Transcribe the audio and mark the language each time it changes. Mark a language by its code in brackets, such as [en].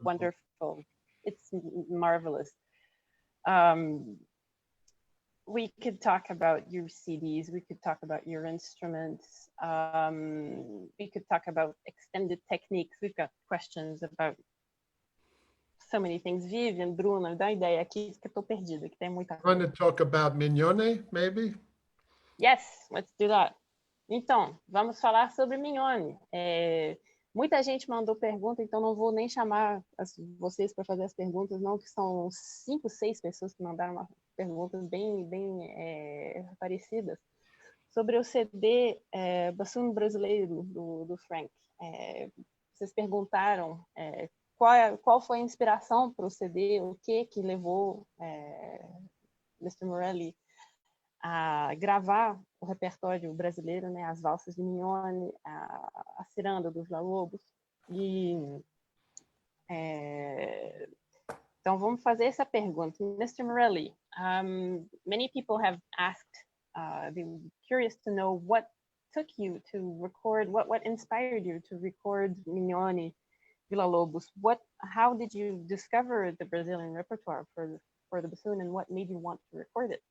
[en] wonderful, it's marvelous. We could talk about your CDs. We could talk about your instruments. We could talk about extended techniques. We've got questions about so many things. [pt] Vivian, Bruno, dá ideia aqui que eu tô perdida, que tem muita [en] Want [pt] coisa. [en] to talk about Mignone, maybe? Yes, let's do that. [pt] Então, vamos falar sobre Mignone. Muita gente mandou pergunta, então não vou nem chamar vocês para fazer as perguntas, não, que são 5, 6 pessoas que mandaram perguntas bem parecidas. Sobre o CD Bassoon Brasileiro, do Frank. Vocês perguntaram qual foi a inspiração para o CD, o que levou Mr. Morelli a gravar o repertório brasileiro, né, as valsas de Mignone, a ciranda dos Villa-Lobos. Então vamos fazer essa pergunta. [en] Mr. Morelli, many people have asked, they were curious to know what took you to record, what inspired you to record Mignone, Villa-Lobos. How did you discover the Brazilian repertoire for the bassoon, and what made you want to record it?